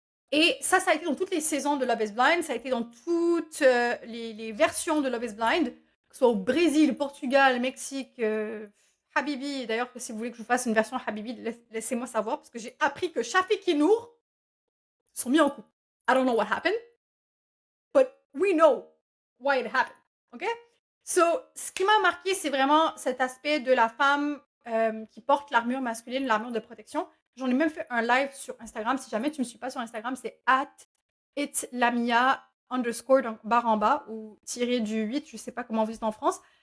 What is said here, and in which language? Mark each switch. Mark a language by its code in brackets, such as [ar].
[fr] Et ça a été dans toutes les saisons de Love is Blind, ça a été dans toutes les versions de Love is Blind, que ce soit au Brésil, Portugal, Mexique, Habibi. D'ailleurs, si vous voulez que je vous fasse une version Habibi, laissez-moi savoir, parce que j'ai appris que Shafik et Nour sont mis en couple. [en] I don't know what happened, but we know why it happened. OK? [fr] So, ce qui m'a marqué, c'est vraiment cet aspect de la femme qui porte l'armure masculine, l'armure de protection. J'en ai même fait un live sur Instagram. Si jamais tu ne me suis pas sur Instagram, c'est @itlamia_ donc barre en bas ou tiré du 8, je sais pas comment vous dites en France.